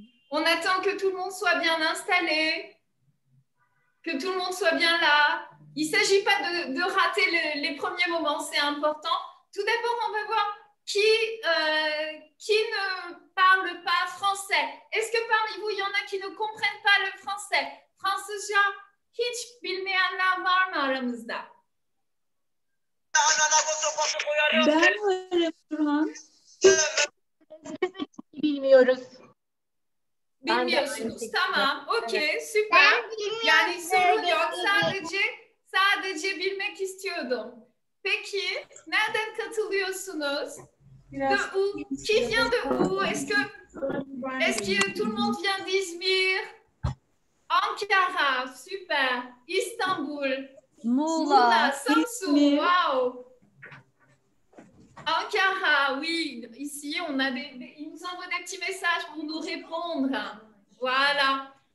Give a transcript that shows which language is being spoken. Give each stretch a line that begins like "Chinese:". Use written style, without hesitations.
French: On attend que tout le monde soit bien installé, que tout le monde soit bien là. Il ne s'agit pas de rater les premiers moments, c'est important. Tout d'abord, on va voir qui ne parle pas français. Est-ce que parmi vous, il y en a qui ne comprennent pas le français?
Turkish: Fransızca hiç bilmeyenler var mı aramızda? Ben varım Burhan. Bilmiyoruz. Bilmiyorsunuz. Tamam. Okey. Süper. Yani sorun yok. Sadece bilmek istiyordum. Peki nereden katılıyorsunuz?
French: De où? Qui vient de où? Est-ce que tout le monde vient d'Izmir? Ankara. Super. Istanbul. Muğla, Samsun. İzmir. Wow. Ankara, oui. Ici, ils nous envoient des petits messages pour nous répondre. Voilà.